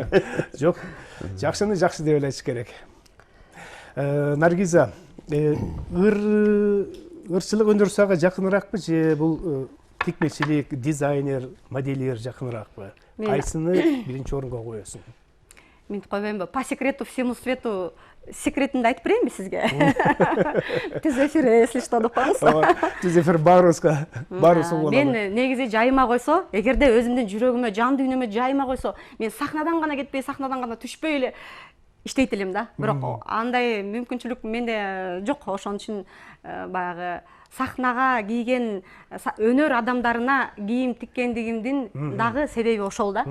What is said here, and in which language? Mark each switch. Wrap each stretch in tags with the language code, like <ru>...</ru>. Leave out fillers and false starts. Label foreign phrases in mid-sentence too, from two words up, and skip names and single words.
<ky>Жок, жакшыны жакшы деп элечиш керек. Наргиза, ырчылык өндүрүшүгө жакыныраакпы же бул тикмечилик, дизайнер, модельер жакыныраакпы? Кайсыны биринчи орунга коесуң? Мен койбоймбу,</ky> <ru>по секрету всему свету</ru> <ky>секретинди айтып берейинби сизге? Түз эфир,</ky> <ru>если что</ru> <ky>деп коебуз. Түз эфир баарыбызга, баарыбыз болот. Мен негизи жайыма койсо, эгерде өзүмдүн жүрөгүмө, жан дүйнөмө жайыма койсо, мен сахнадан гана кетпей, сахнадан гана түшпөй эле иштейт элем да. Бирок андай мүмкүнчүлүк менде жок. Ошон үчүн баягы сахнага кийген өнөр адамдарына кийим тиккендигимдин дагы себеби ошол да.</ky>